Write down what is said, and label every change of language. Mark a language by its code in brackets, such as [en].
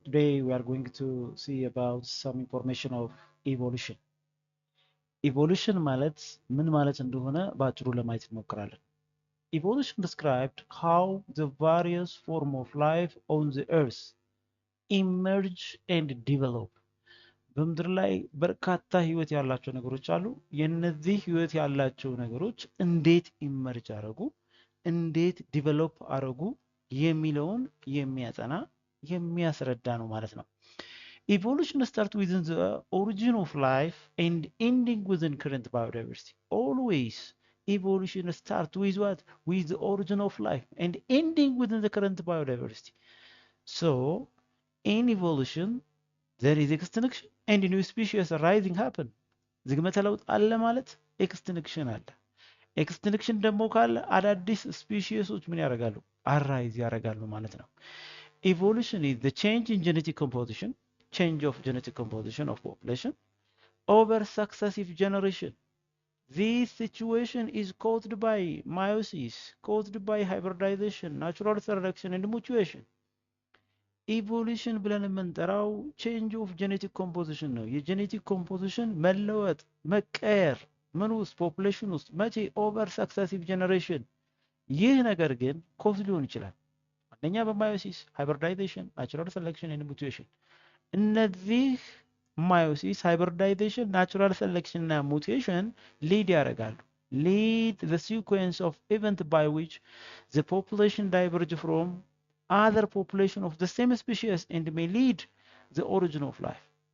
[en] Today we are going to see about some information of evolution. [am] Evolution ምን ማለት እንደሆነ በአጭሩ ለማየት እንሞክራለን። [en] Evolution described how the various form of life on the earth emerge and develop. [am] በምድር ላይ በርካታ ህይወት ያላቸው ነገሮች አሉ። የነዚህ ህይወት ያላቸው ነገሮች እንዴት ኢመርጅ አረጉ፣ እንዴት ዲቨሎፕ አረጉ የሚለውን የሚያጠና የሚያስረዳ ነው ማለት ነው። [en] Evolution starts within the origin of life and ending within current biodiversity. Always evolution starts with what? With the origin of life and ending within the current biodiversity. So in evolution there is extinction and new species arising happen. [am] ዝግመተ ለውጥ አለ ማለት ኤክስቲንክሽን አለ። ኤክስቲንክሽን ደግሞ ካለ አዳዲስ ስፒሺሶች ምን ያደርጋሉ? አራይዝ ያደርጋሉ ማለት ነው። [en] Evolution is the change in genetic composition, change of genetic composition of population over successive generation. This situation is caused by meiosis, caused by hybridization, natural selection and mutation. [am] ኢቮሉሽን ብለን የምንጠራው ቼንጅ ኦፍ ጄኔቲክ ኮምፖዚሽን ነው። የጄኔቲክ ኮምፖዚሽን መለወጥ፣ መቀየር ምን ውስጥ? ፖፑሌሽን ውስጥ። መቼ? [en] ኦቨር ሰክሰሲቭ ጀነሬሽን። [am] ይህ ነገር ግን ኮዝ ሊሆን ይችላል። አንደኛ በማዮሲስ፣ ሃይብሪዳይዜሽን፣ ናቹራል ሰሌክሽን ኤንድ ሙቴሽን። እነዚህ ማዮሲስ፣ ሃይብሪዳይዜሽን፣ ናቹራል ሰሌክሽን እና ሙቴሽን ሊድ ያደርጋሉ። [en] lead the sequence of event by which the population diverge from other population of the same species and may lead the origin of life.